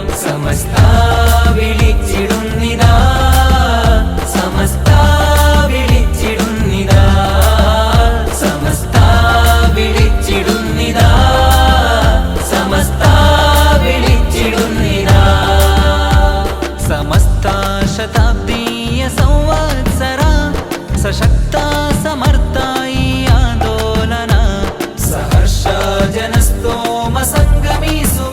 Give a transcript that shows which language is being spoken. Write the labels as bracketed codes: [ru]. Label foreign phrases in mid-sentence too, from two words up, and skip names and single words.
[ml] സമസ്ത വിളിച്ചിടുന്നിതാ, സമസ്ത വിളിച്ചിടുന്നിതാ, സമസ്ത വിളിച്ചിടുന്നിതാ, സമസ്ത വിളിച്ചിടുന്നിതാ. [kn] ಸಮಸ್ತ ಶತಾಬ್ದೀಯ ಸಂವತ್ಸರ ಸಶಕ್ತ ಸಮರ್ಥ ಈ ಆಂದೋಲನ. ಸಹರ್ಷ ಜನಸ್ತೋಮ ಸಂಗಮಿ